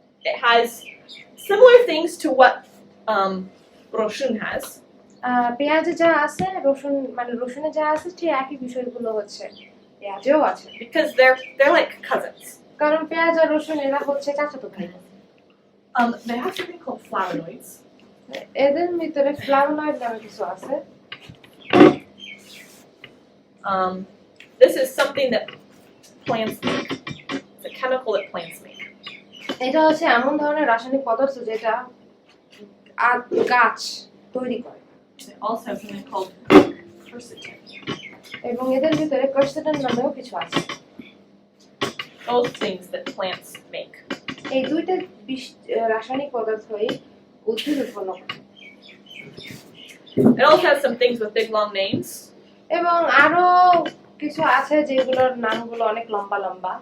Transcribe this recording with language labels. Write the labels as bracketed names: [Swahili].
[English] It has similar things to what রসুন has. [Bangla] পেঁয়াজে যা আছে রসুন মানে রসুনে যা আছে ঠিক একই বিষয়গুলো হচ্ছে পেঁয়াজেও আছে, [English] Because they're like cousins. [Bangla] কারণ পেঁয়াজ আর রসুন এরা হচ্ছে চাচাতো ভাই। [English] They have something called flavonoids. [Bangla] এদের ভিতরে ফ্লাভোনয়েড নামে কিছু আছে। [English] This is something that plants make. It's a chemical that plants make. [Bangla] এটা হচ্ছে এমন ধরনের রাসায়নিক পদার্থ যেটা গাছ তৈরি করে [English] They also have something called quercetin. [Bangla] এবং এদের ভিতরে কোর্সেটন নামেও কিছু আছে [English] Both things that plants make. [Bangla] এই দুইটা রাসায়নিক পদার্থই উদ্ভিদ উৎপন্ন করে [English] It also has some things with big long names. [Bangla] এবং আরো কিছু আছে যেগুলোর নামগুলো অনেক লম্বা লম্বা